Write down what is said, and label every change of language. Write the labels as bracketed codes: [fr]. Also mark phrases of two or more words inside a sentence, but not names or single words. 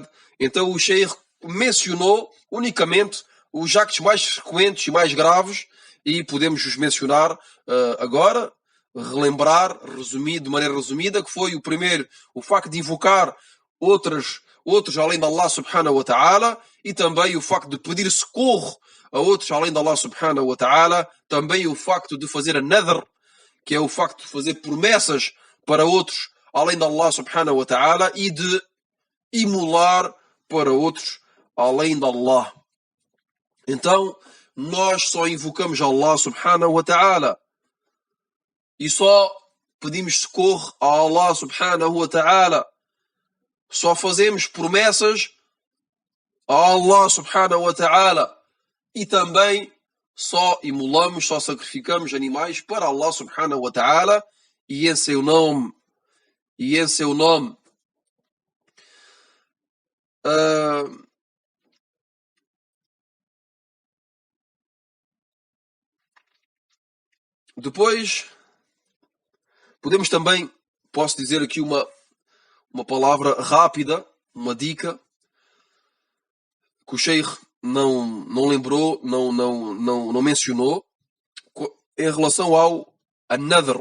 [pt] Então o Sheikh mencionou unicamente os actos mais frequentes e mais graves, e podemos os mencionar agora, relembrar, resumir de maneira resumida, que foi o primeiro, o facto de invocar outros além de Allah [ar] سبحانه وتعالى, [pt] e também o facto de pedir socorro a outros além de Allah [ar] سبحانه وتعالى, [pt] também o facto de fazer a nadr, que é o facto de fazer promessas para outros além de Allah [ar] سبحانه وتعالى, [pt] e de imolar para outros além de Allah. Então, nós só invocamos Allah [ar] سبحانه وتعالى [pt] e só pedimos socorro a Allah [ar] سبحانه وتعالى. [pt] Só fazemos promessas a Allah [ar] سبحانه وتعالى. [pt] E também só imolamos, só sacrificamos animais para Allah [ar] سبحانه وتعالى [pt] e em seu nome. Depois, podemos também, posso dizer aqui uma palavra rápida, uma dica, que o Sheikh não lembrou, não mencionou, em relação ao nadhr.